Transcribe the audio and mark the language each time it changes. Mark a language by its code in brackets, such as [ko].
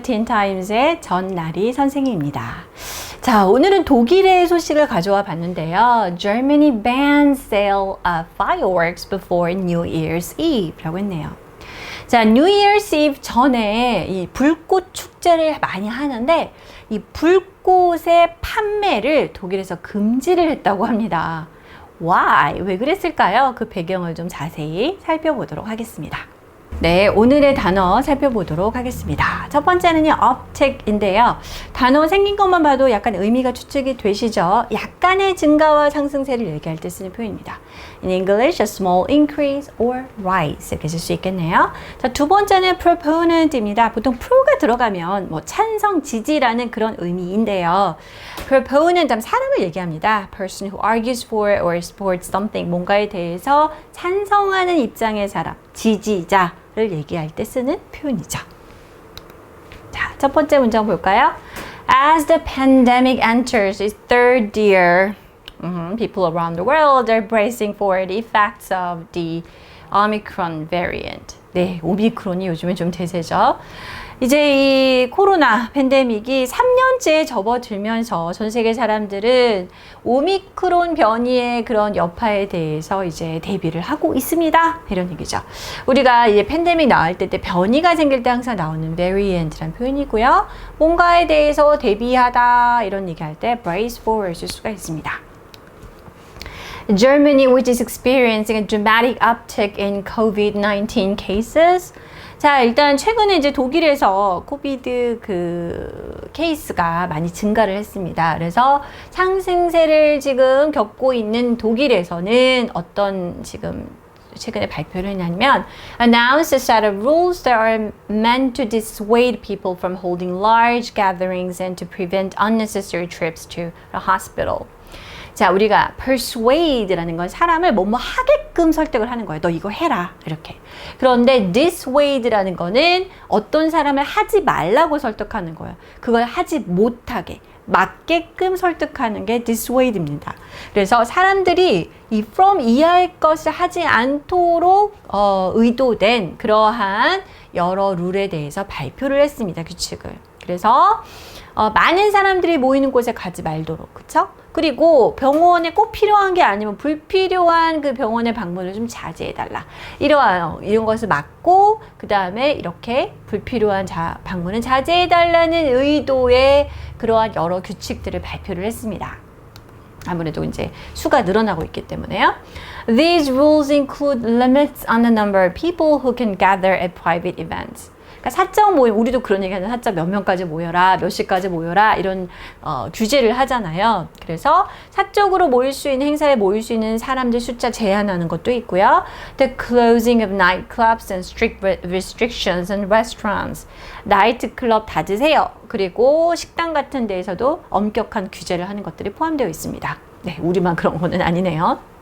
[ko] 틴타임즈의 전나리 선생님입니다. 자, 오늘은 독일의 소식을 가져와 봤는데요. [en] Germany bans sale of fireworks before New Year's Eve [ko] 라고 했네요. 자, New Year's Eve 전에 이 불꽃 축제를 많이 하는데 이 불꽃의 판매를 독일에서 금지를 했다고 합니다. [en] Why? [ko] 왜 그랬을까요? 그 배경을 좀 자세히 살펴보도록 하겠습니다. 네, 오늘의 단어 살펴보도록 하겠습니다. 첫 번째는요, uptick인데요. 단어 생긴 것만 봐도 약간 의미가 추측이 되시죠? 약간의 증가와 상승세를 얘기할 때 쓰는 표현입니다. [en] In English, a small increase or rise [ko] 이렇게 쓸 수 있겠네요. 자, 두 번째는 proponent입니다. 보통 pro가 들어가면 뭐 찬성, 지지라는 그런 의미인데요. proponent 하면 사람을 얘기합니다. [en] person who argues for or supports something, [ko] 뭔가에 대해서 찬성하는 입장의 사람, 지지자를 얘기할 때 쓰는 표현이죠. 자, 첫 번째 문장 볼까요? [en] As the pandemic enters its third year, people around the world are bracing for the effects of the Omicron variant. [ko] 네, 오미크론이 요즘에 좀 대세죠. 이제 이 코로나 팬데믹이 3년째 접어들면서 전 세계 사람들은 오미크론 변이의 그런 여파에 대해서 이제 대비를 하고 있습니다. 이런 얘기죠. 우리가 이제 팬데믹 나올 때 변이가 생길 때 항상 나오는 variant라는 표현이고요. 뭔가에 대해서 대비하다 이런 얘기할 때 brace for 쓸 수가 있습니다. [en] Germany, which is experiencing a dramatic uptick in COVID-19 cases. [ko] 자, 일단 최근에 이제 독일에서 코비드 그 케이스가 많이 증가를 했습니다. 그래서 상승세를 지금 겪고 있는 독일에서는 어떤 지금 최근에 발표를 했냐면 [en] announced a set of rules that are meant to dissuade people from holding large gatherings and to prevent unnecessary trips to a hospital. [ko] 자, 우리가 persuade라는 건 사람을 뭐뭐 하게끔 설득을 하는 거예요. 너 이거 해라. 이렇게. 그런데 dissuade라는 거는 어떤 사람을 하지 말라고 설득하는 거예요. 그걸 하지 못하게, 맞게끔 설득하는 게 dissuade입니다. 그래서 사람들이 이 from 이하의 것을 하지 않도록 의도된 그러한 여러 룰에 대해서 발표를 했습니다. 규칙을. 그래서 많은 사람들이 모이는 곳에 가지 말도록, 그쵸? 그리고 병원에 꼭 필요한 게 아니면 불필요한 그 병원의 방문을 좀 자제해달라. 이런 것을 막고, 그 다음에 이렇게 불필요한 방문은 자제해달라는 의도의 그러한 여러 규칙들을 발표를 했습니다. 아무래도 이제 수가 늘어나고 있기 때문에요. [en] These rules include limits on the number of people who can gather at private events. [ko] 사적 모임, 우리도 그런 얘기하는 사적 몇 명까지 모여라, 몇 시까지 모여라 이런 규제를 하잖아요. 그래서 사적으로 모일 수 있는 행사에 모일 수 있는 사람들 숫자 제한하는 것도 있고요. [en] The closing of nightclubs and strict restrictions on restaurants. [ko] 나이트클럽 닫으세요. 그리고 식당 같은 데에서도 엄격한 규제를 하는 것들이 포함되어 있습니다. 네, 우리만 그런 거는 아니네요.